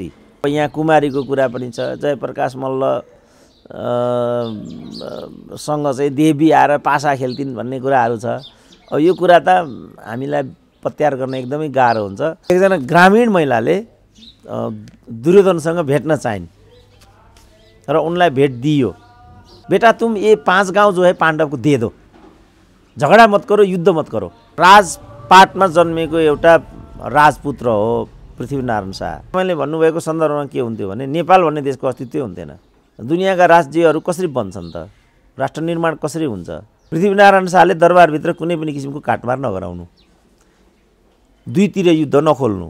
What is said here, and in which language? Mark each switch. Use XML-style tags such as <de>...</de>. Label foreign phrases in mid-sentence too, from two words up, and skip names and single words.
<ne>यहाँ कुमारीको कुरा पनि छ, जयप्रकाश मल्ल सँग चाहिँ देवी आएर पासा खेल्थिन् भन्ने कुराहरू छ। अब यो कुरा त हामीलाई पत्यार गर्न एकदमै गाह्रो हुन्छ। एकजना ग्रामीण महिलाले दुर्योधनसँग भेट्न चाहिन् र उनलाई भेट दियो।</ne> <hi>बेटा तुम ये 5 गाउँ जो है पाण्डव को दे दो, झगडा मत करो, युद्ध मत करो।</hi> <ne>राजपाटमा जन्मेको एउटा राजपुत्र हो पृथ्वीनारायण शाह। मैले भन्नुभएको सन्दर्भमा के हुन्थ्यो भने नेपाल भन्ने देशको अस्तित्वै हुन्थेन। दुनियाँका राज्यहरू कसरी बन्छन् त? राष्ट्र निर्माण कसरी हुन्छ? पृथ्वीनारायण शाहले दरबारभित्र कुनै पनि किसिमको काटमार नगराउनु, दुईतिर युद्ध नखोल्नु।</ne>